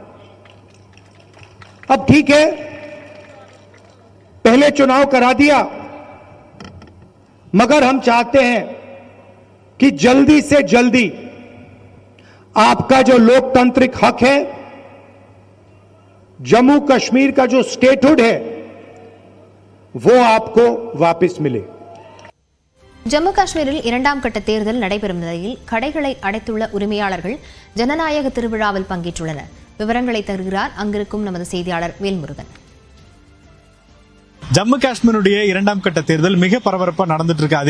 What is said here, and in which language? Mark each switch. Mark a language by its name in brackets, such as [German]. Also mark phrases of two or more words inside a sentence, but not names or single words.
[Hindi] अब ठीक है, पहले चुनाव करा दिया, मगर हम चाहते हैं कि जल्दी से जल्दी आपका जो लोकतांत्रिक हक है, जम्मू कश्मीर का जो स्टेटहुड है, वो आपको वापस मिले. [Tamil] ஜம்மு காஷ்மீரில் 2ஆம் கட்ட தேர்தல் நடைபெறும் நிலையில் கடைகளை அடைத்துள்ள உரிமையாளர்கள் ஜனநாயக திருவிழாவில் பங்கேற்றுள்ளனர். விவரங்களை தருகிறார் அங்கிருக்கும் நமது செய்தியாளர் வேல்முருகன். ஜம்மு காஷ்மீருடைய 2ஆம் கட்ட தேர்தல் மிக பரபரப்பா நடந்துட்டு இருக்கு.